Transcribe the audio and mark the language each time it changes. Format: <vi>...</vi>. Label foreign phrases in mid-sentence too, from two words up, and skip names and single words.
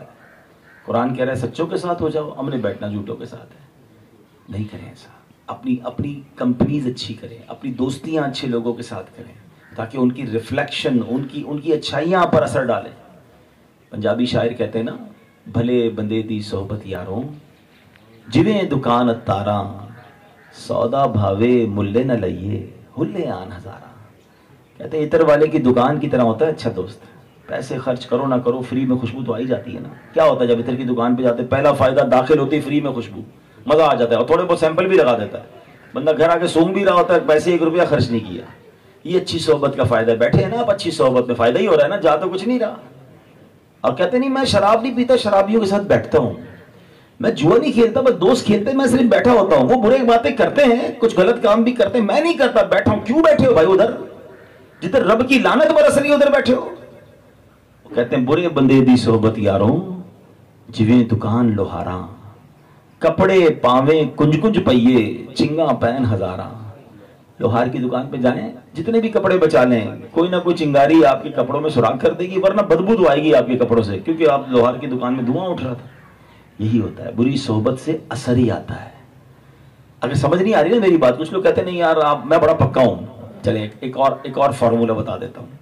<ur>قرآن کہہ رہا ہے سچوں کے ساتھ ہو جاؤ، ہم نے بیٹھنا جھوٹوں کے ساتھ ہے، نہیں کریں ایسا۔ اپنی کمپنیز اچھی کریں، اپنی دوستیاں اچھے لوگوں کے ساتھ کریں تاکہ ان کی ریفلیکشن، ان کی اچھائیاں آپ پر اثر ڈالیں۔ پنجابی شاعر کہتے ہیں نا</ur> <pa>بھلے بندے دی صحبت یاروں جویں دکان اتاراں، سودا بھاوے ملے نہ لئیے ہلے آن ہزاراں۔</pa> <ur>کہتے ہیں عطر والے کی دکان کی طرح ہوتا ہے اچھا دوست، پیسے خرچ کرو نہ کرو فری میں خوشبو تو آ ہی جاتی ہے نا۔ کیا ہوتا ہے جب عطر کی دکان پہ جاتے پہلا فائدہ داخل ہوتی ہے فری میں خوشبو، مزہ آ جاتا ہے، اور تھوڑے بہت سیمپل بھی لگا دیتا ہے، بندہ گھر آ کے سونگ بھی رہا ہوتا ہے، پیسے 1 روپیہ خرچ نہیں کیا۔ یہ اچھی صحبت کا فائدہ ہے، بیٹھے ہیں نا آپ اچھی صحبت میں، فائدہ ہی ہو رہا ہے نا، جا تو کچھ نہیں رہا۔ اور کہتے نہیں میں شراب نہیں پیتا، شرابیوں کے ساتھ بیٹھتا ہوں، میں جوا نہیں کھیلتا، بس دوست کھیلتے ہیں، میں صرف بیٹھا ہوتا ہوں، وہ برے باتیں کرتے ہیں، کچھ غلط کام بھی کرتے ہیں، میں نہیں کرتا، بیٹھا ہوں۔ کیوں بیٹھے ہو بھائی ادھر جدھر رب کی لعنت برس رہی ہے ادھر بیٹھے ہو؟ وہ کہتے ہیں</ur> <pa>برے بندے دی صحبت یاروں جویں دکان لوہاراں، کپڑے پاویں کنج کنج پئیے چنگا پین ہزاراں۔</pa> <ur>لوہار کی دکان پہ جائیں، جتنے بھی کپڑے بچا لیں، کوئی نہ کوئی چنگاری آپ کے کپڑوں میں سراغ کر دے گی، ورنہ بدبو تو آئے گی آپ کے کپڑوں سے، کیونکہ آپ لوہار کی دکان میں دھواں اٹھ رہا تھا۔ یہی ہوتا ہے، بری صحبت سے اثر ہی آتا ہے۔ اگر سمجھ نہیں آ رہی نا میری بات، کچھ لوگ کہتے ہیں نہیں یار میں بڑا پکا ہوں، چلیں ایک اور فارمولہ بتا دیتا ہوں۔</ur>